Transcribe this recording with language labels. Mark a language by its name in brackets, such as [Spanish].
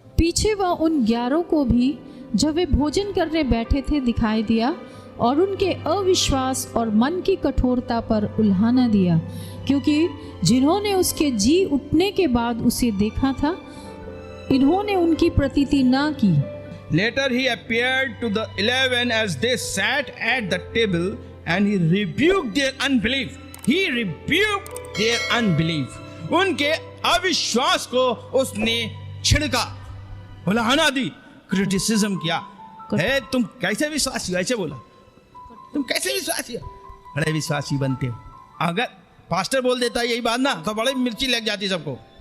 [Hindi] पीछे वह उन 11 को भी जब वे भोजन करने बैठे थे दिखाई दिया और उनके अविश्वास और मन की कठोरता पर उल्हाना दिया, क्योंकि जिन्होंने उसके जी उठने के बाद उसे देखा था, इन्होंने उनकी प्रतीति ना की। [English] Later he appeared to the 11 as they sat at the table and he rebuked their unbelief. He rebuked their unbelief. [Hindi] उनके अविश्वास को उसने छिड़का, उल्हाना दी, क्रिटिसिज्म किया। है तुम कैसे विश्वासी हो? ऐसे बोला, तुम कैसे विश्वासी हो? बड़े विश्वासी बनते हो। अगर पास्टर बोल देता यही बात ना तो बड़े मिर्ची लग जाती सबको।